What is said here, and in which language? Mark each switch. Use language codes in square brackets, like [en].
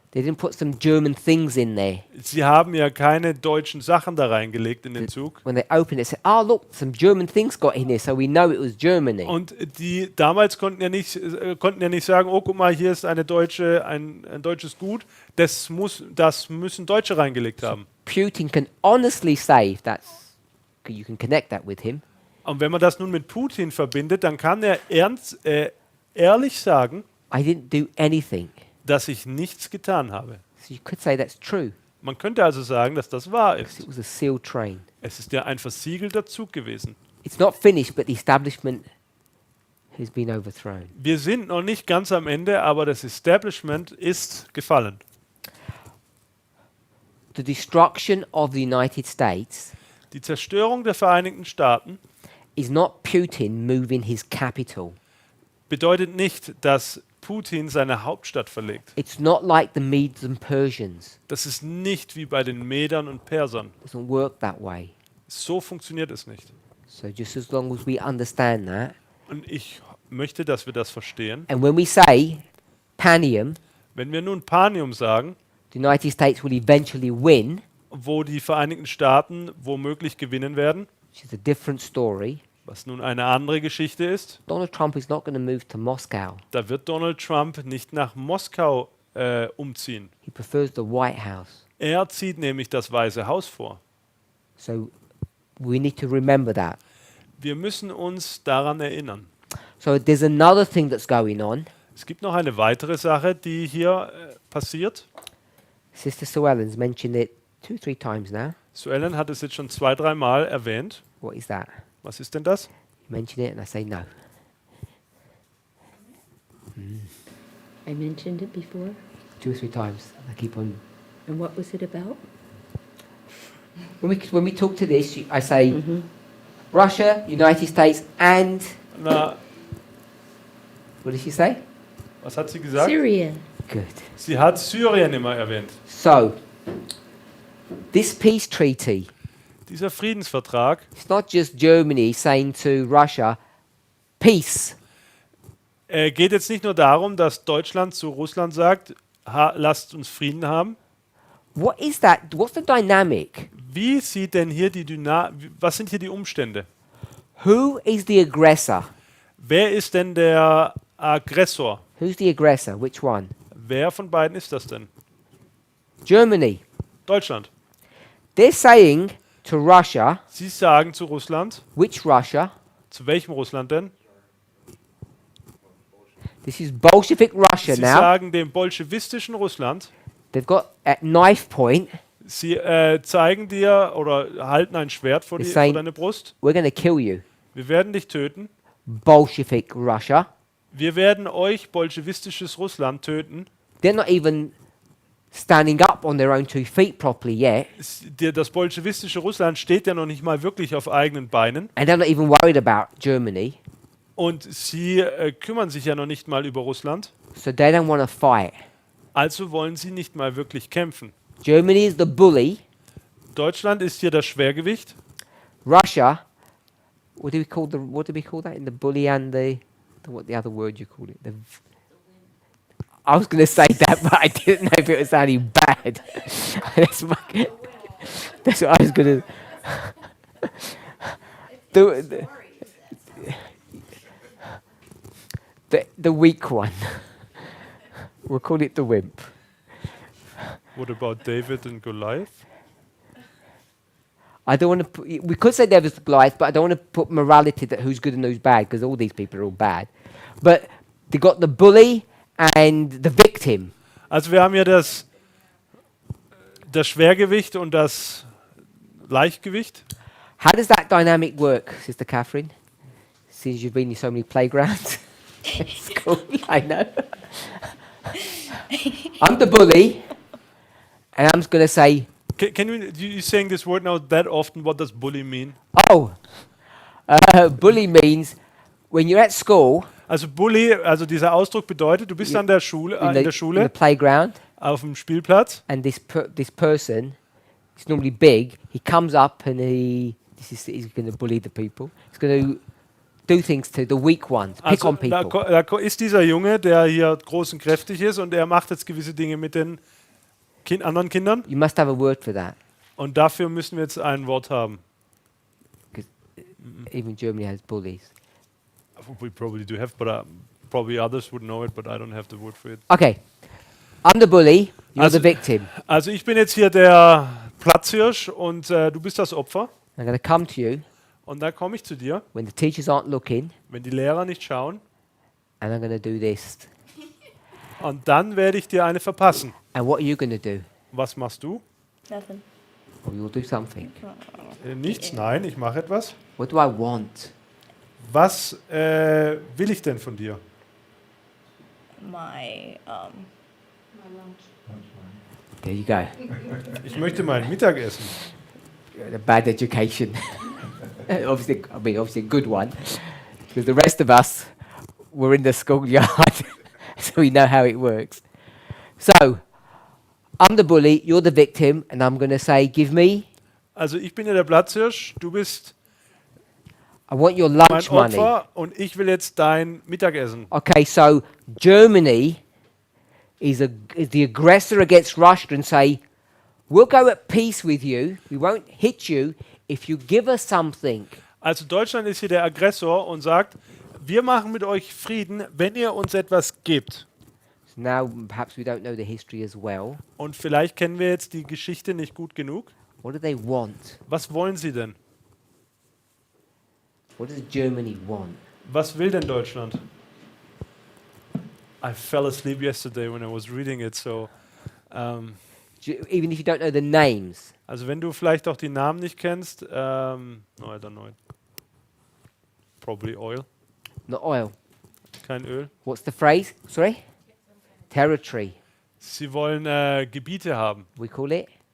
[en] They didn't put some German things in there. [de] Sie haben ja keine deutschen Sachen da reingelegt in den Zug. [en] When they opened it, said, "Oh, look, some German things got in here, so we know it was Germany." [de] Und die damals konnten ja nicht sagen, oh, guck mal, hier ist ein deutsches Gut, das müssen Deutsche reingelegt haben. [en] Putin can honestly say, if that's, you can connect that with him, [de] Und wenn man das nun mit Putin verbindet, dann kann er ehrlich sagen, [en] I didn't do anything. [de] dass ich nichts getan habe. [en] So you could say that's true. [de] Man könnte also sagen, dass das wahr [en] Because [de] ist. [en] it was a sealed train. [de] Es ist ja ein versiegelter Zug gewesen. [en] It's not finished, but the establishment has been overthrown. [de] Wir sind noch nicht ganz am Ende, aber das Establishment ist gefallen. [en] The destruction of the United States [de] Die Zerstörung der Vereinigten Staaten [en] is not Putin moving his capital. [de] bedeutet nicht, dass Putin seine Hauptstadt verlegt. [en] It's not like the Medes and Persians. [de] Das ist nicht wie bei den Medern und Persern. [en] It doesn't work that way. [de] So funktioniert es nicht. [en] So just as long as we understand that, [de] Und ich möchte, dass wir das verstehen. [en] and when we say Panium, [de] Wenn wir nun Panium sagen, [en] the United States will eventually win, [de] wo die Vereinigten Staaten womöglich gewinnen werden, [en] which is a different story. [de] was nun eine andere Geschichte ist, [en] Donald Trump is not going to move to Moscow. [de] da wird Donald Trump nicht nach Moskau umziehen. [en] He prefers the White House. [de] Er zieht nämlich das Weiße Haus vor. [en] So we need to remember that. [de] Wir müssen uns daran erinnern. [en] So there's another thing that's going on. [de] Es gibt noch eine weitere Sache, die hier passiert. [en] Sister Sue Ellen's mentioned it 2-3 times now. [de] Sue Ellen hat es jetzt schon 2-3 Mal erwähnt. [en] What is that? [de] Was ist denn das? [en] You mention it and I say no. I mentioned it before. 2 or 3 times. I keep on. And what was it about? When we talk to this, I say Russia, United States, and [de] Na, [en] what did she say? [de] was hat sie gesagt? [en] Syria. Good. [de] Sie hat Syrien immer erwähnt. [en] So this peace treaty, [de] Dieser Friedensvertrag, [en] it's not just Germany saying to Russia, peace. [de] geht jetzt nicht nur darum, dass Deutschland zu Russland sagt, lasst uns Frieden haben. [en] What is that? What's the dynamic? [de] Wie sieht denn hier was sind hier die Umstände? [en] Who is the aggressor? [de] Wer ist denn der Aggressor? [en] Who's the aggressor? Which one? [de] Wer von beiden ist das denn? [en] Germany. [de] Deutschland. [en] They're saying to Russia, [de] Sie sagen zu Russland, [en] which Russia? [de] zu welchem Russland denn? [en] This is Bolshevik Russia [de] Sie [en] now. [de] sagen dem bolschewistischen Russland, [en] They've got at knife point, [de] sie zeigen dir oder halten ein Schwert vor [en] It's saying- [de] deine Brust. [en] we're going to kill you. [de] Wir werden dich töten. [en] Bolshevik Russia. [de] Wir werden euch bolschewistisches Russland töten. [en] They're not even standing up on their own 2 feet properly yet. [de] Das bolschewistische Russland steht ja noch nicht mal wirklich auf eigenen Beinen. [en] And they're not even worried about Germany. [de] Und sie kümmern sich ja noch nicht mal über Russland. [en] So they don't want to fight. [de] Also wollen sie nicht mal wirklich kämpfen. [en] Germany is the bully. [de] Deutschland ist hier das Schwergewicht. [en] Russia, what do we call that in the bully and what the other word you call it? I was going to say that, but I didn't know if it was sounding bad. that's what I was going to. The weak one. We'll call it the wimp. What about David and Goliath? I don't want to. We could say David's Goliath, but I don't want to put morality that who's good and who's bad, because all these people are all bad. But they got the bully and the victim. [de] Also wir haben hier das Schwergewicht und das Leichtgewicht. [en] How does that dynamic work, Sister Catherine? Since you've been in so many playgrounds. It's cool, I know. I'm the bully, and I'm just going to say, You saying this word now that often? What does bully mean? oh, bully means when you're at school, [de] Also Bully, also dieser Ausdruck bedeutet, du bist an der Schule, in der [en] in the [de] Schule, [en] playground, [de] auf dem Spielplatz. [en] and this person, he's normally big, he comes up and he's going to bully the people. He's going to do things to the weak ones, pick [de] Also [en] on people. [de] da ist dieser Junge, der hier groß und kräftig ist und er macht jetzt gewisse Dinge mit den anderen Kindern. [en] You must have a word for that, [de] Und dafür müssen wir jetzt ein Wort haben. [en] because even Germany has bullies. We probably do have, but probably others would know it, but I don't have the word for it. Okay, I'm the bully, you're [de] Also- [en] the victim. [de] Also ich bin jetzt hier der Platzhirsch und du bist das Opfer. [en] I'm going to come to you [de] Und dann komme ich zu dir, [en] when the teachers aren't looking, [de] wenn die Lehrer nicht schauen. [en] and I'm going to do this. [de] Und dann werde ich dir eine verpassen. [en] And what are you going to do? [de] Was machst du? [en] Nothing. Or you'll do something. [de] Nichts, nein, ich mache etwas. [en] What do I want? [de] Was will ich denn von dir? [en] My There you go. [de] Ich möchte mein Mittagessen. [en] A bad education. Obviously a good one. Because the rest of us were in the schoolyard, so we know how it works. So, I'm the bully, you're the victim, and I'm going to say, give me, [de] Also ich bin ja der Platzhirsch, du bist [en] I want your [de] mein [en] lunch money. [de] Opfer und ich will jetzt dein Mittagessen. [en] Okay, so Germany is the aggressor against Russia and say, we'll go at peace with you, we won't hit you if you give us something. [de] Also Deutschland ist hier der Aggressor und sagt, wir machen mit euch Frieden, wenn ihr uns etwas gebt. [en] So now perhaps we don't know the history as well. [de] Und vielleicht kennen wir jetzt die Geschichte nicht gut genug. [en] What do they want? [de] Was wollen sie denn? [en] What does Germany want? [de] Was will denn Deutschland? [en] I fell asleep yesterday when I was reading it, so Even if you don't know the names. [de] also wenn du vielleicht auch die Namen nicht kennst, [en] no, I don't know it. Probably oil, Not oil. [de] kein Öl. [en] What's the phrase? Sorry? Territory, [de] Sie wollen Gebiete haben. [en] we call it.